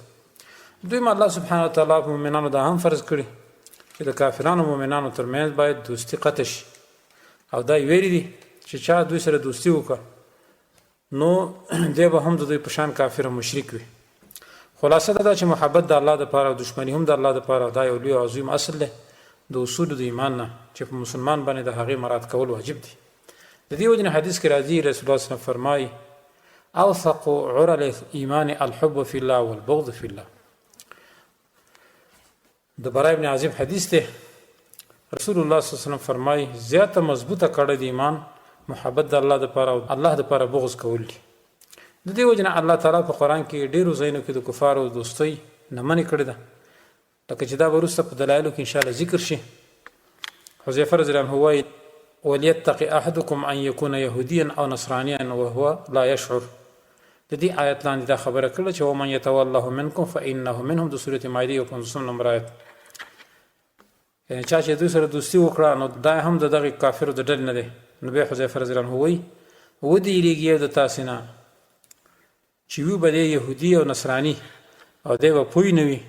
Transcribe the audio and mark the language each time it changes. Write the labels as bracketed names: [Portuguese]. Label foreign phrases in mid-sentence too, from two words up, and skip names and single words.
[Pashto] دویم الله سبحانه وتعالی په مؤمنانو دا هم فرض کړي چې د کافرانو مؤمنانو ترمنځ باید دوستي قطع شي، او دا ویری دي چې چا دوی سره دوستي وکړه نو دی به هم د دوی په شان کافر او مشرک وي. خلاصه دا چې محبت د الله دپاره او دشمني هم د الله دپاره، دا یو لوی او عظیم اصل دی د اصولو د ایمان نه چې په مسلمان باندې د هغې مراعات کول واجب دي. د دې وجې نه حدیث کې راځي رسول الله [Arabic] صلی الله علیه وسلم [Pashto] فرمایي [Arabic] اوثق عرى الايمان الحب في الله والبغض في الله. [Pashto] د برای ابن عازب حدیث دی، رسول الله [Arabic] صلی الله علیه وسلم [Pashto] فرمایي زیاته مضبوطه کړه د ایمان محبت د الله دپاره او الله دپاره بغض کول دي. د دې وجې نه الله تعالی په قرآن کې ډېرو ځایونو کې د کفارو دوستۍ نه منې کړې ده، لکه چې دا به وروسته په دلایلو کې انشاءالله ذکر شي. حذیفه [Arabic] رضی الله عنه [Pashto] وایي [Arabic] وليتق احدكم ان يكون يهوديا او نصرانيا وهو لا يشعر. [Pashto] د دې آیت لاندې دا خبره کړله چې [Arabic] ومن يتولهم منکم فانه منهم، [Pashto] د سورة مائده یو 50 نمبر آیت. یعنې چا چې دوی سره دوستي وکړه نو دا هم د دغې کافرو د ډلې نه دی. نو بیا حذیفه [Arabic] رضی الله عنه [Pashto] وایي ودېرېږي د تاسې نه چې وي به دی یهودي او نصراني او دی به پوه نه وي.